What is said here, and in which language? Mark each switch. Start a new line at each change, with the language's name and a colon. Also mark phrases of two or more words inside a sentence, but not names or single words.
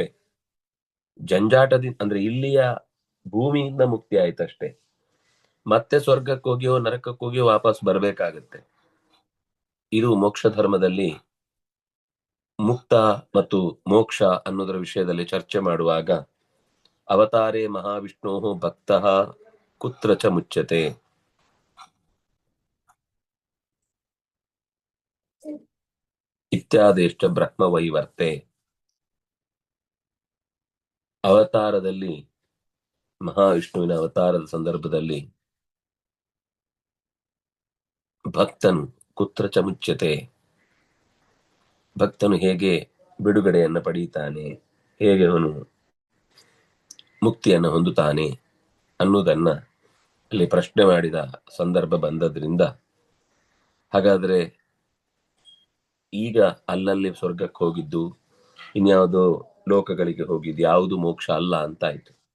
Kannada: ಜಂಜಾಟದಿಂದ ಅಂದ್ರೆ ಇಲ್ಲಿಯ ಭೂಮಿಯಿಂದ ಮುಕ್ತಿ ಆಯ್ತಷ್ಟೇ. ಮತ್ತೆ ಸ್ವರ್ಗಕ್ಕೆ ಹೋಗಿಯೋ ನರಕಕ್ಕೆ ಹೋಗಿಯೋ ವಾಪಸ್ ಬರ್ಬೇಕಾಗತ್ತೆ. ಇದು ಮೋಕ್ಷ ಧರ್ಮದಲ್ಲಿ ಮುಕ್ತ ಮತ್ತು ಮೋಕ್ಷ ಅನ್ನೋದರ ವಿಷಯದಲ್ಲಿ ಚರ್ಚೆ ಮಾಡುವಾಗ
Sanskrit: ಅವತಾರೇ ಮಹಾವಿಷ್ಣೋ ಭಕ್ತ ಕುತ್ರ ಚ ಮುಚ್ಚತೆ ಇತ್ಯಾದಿಷ್ಟ ಬ್ರಹ್ಮ ವೈವರ್ತೆ.
Kannada: ಅವತಾರದಲ್ಲಿ ಮಹಾವಿಷ್ಣುವಿನ ಅವತಾರದ ಸಂದರ್ಭದಲ್ಲಿ ಭಕ್ತನು
Sanskrit: ಕುತ್ರ ಚ ಮುಚ್ಚತೆ,
Kannada: ಭಕ್ತನು ಹೇಗೆ ಬಿಡುಗಡೆಯನ್ನು ಪಡೆಯುತ್ತಾನೆ, ಹೇಗೆ ಅವನು ಮುಕ್ತಿಯನ್ನು ಹೊಂದುತ್ತಾನೆ ಅನ್ನುವುದನ್ನ ಅಲ್ಲಿ ಪ್ರಶ್ನೆ ಮಾಡಿದ ಸಂದರ್ಭ ಬಂದದ್ರಿಂದ, ಹಾಗಾದ್ರೆ ಈಗ ಅಲ್ಲಲ್ಲಿ ಸ್ವರ್ಗಕ್ಕೆ ಹೋಗಿದ್ದು ಇನ್ಯಾವುದೋ ಲೋಕಗಳಿಗೆ ಹೋಗಿದ್ದು ಯಾವುದು ಮೋಕ್ಷ ಅಲ್ಲ ಅಂತಾಯ್ತು.